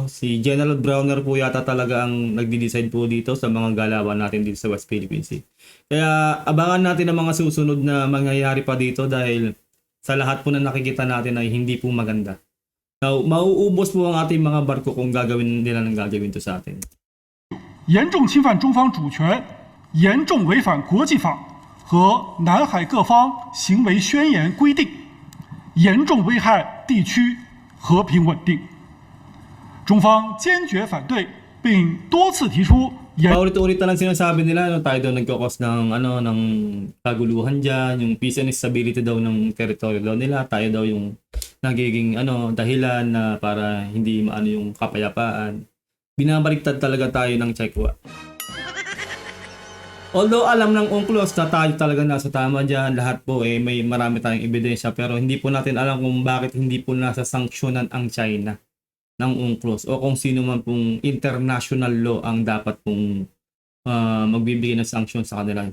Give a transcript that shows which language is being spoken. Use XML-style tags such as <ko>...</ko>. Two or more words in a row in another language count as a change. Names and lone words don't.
<tl>Si General Browner po yata talaga ang nagdi-decide po dito sa mga galawan natin dito sa West Philippine Sea. Kaya abangan natin ang mga susunod na mangyayari pa dito dahil sa lahat po na nakikita natin ay hindi po maganda. Now, mauubos po ang ating mga barko kung gagawin nila ng gagawin to sa atin.</tl> <zh>严重侵犯中方主权，严重违反国际法和南海各方行为宣言规定，严重危害地区和平稳定。中方坚决反对，并多次提出严</zh> <tl>Paulit-ulit na lang sinasabi nila, no, tayo daw nagkakos ng kaguluhan dyan, yung</tl> <en>peace and stability</en> <tl>daw ng teritoryo daw nila, tayo daw yung nagiging dahilan na para hindi maano yung kapayapaan. Binabaliktad talaga tayo ng Chekwa. Although alam ng UNCLOS na tayo talaga nasa tama dyan, lahat po may marami tayong ebidensya, pero hindi po natin alam kung bakit hindi po nasa sanksyonan ang China ng UNCLOS o kung sino man pong</tl> <en>international law</en> <tl>ang dapat pong magbibigay ng sanksyon sa kanila.</tl>